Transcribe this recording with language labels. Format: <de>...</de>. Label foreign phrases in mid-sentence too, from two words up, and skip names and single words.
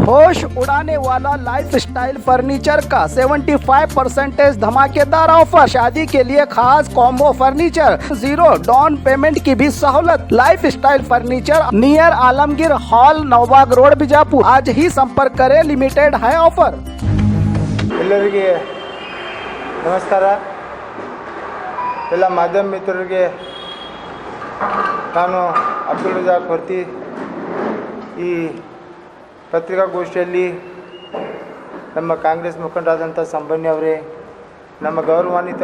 <hi>होश उड़ाने वाला लाइफस्टाइल फर्नीचर का 75% धमाकेदार ऑफर। शादी के लिए खास</hi> <en>combo furniture,</en> <hi>0</hi> <en>down payment</en> <hi>की भी सहूलत। लाइफस्टाइल फर्नीचर नियर आलमगीर हॉल, नवबाग रोड, बिजापुर। आज ही संपर्क करें, लिमिटेड है ऑफर।</hi> <kn>ಎಲ್ಲರಿಗೆ ನಮಸ್ಕಾರ. ಎಲ್ಲ ಮಾಧ್ಯಮ ಮಿತ್ರರಿಗೆ ನಾನು ಅಬ್ದುಲ್ ರಜಾಕ್ ಹೊರ್ತಿ ಈ ಪತ್ರಿಕಾಗೋಷ್ಠಿಯಲ್ಲಿ ನಮ್ಮ ಕಾಂಗ್ರೆಸ್ ಮುಖಂಡರಾದಂಥ ಸಂಬಣ್ಣಿ ಅವರೇ, ನಮ್ಮ ಗೌರವಾನ್ವಿತ</kn>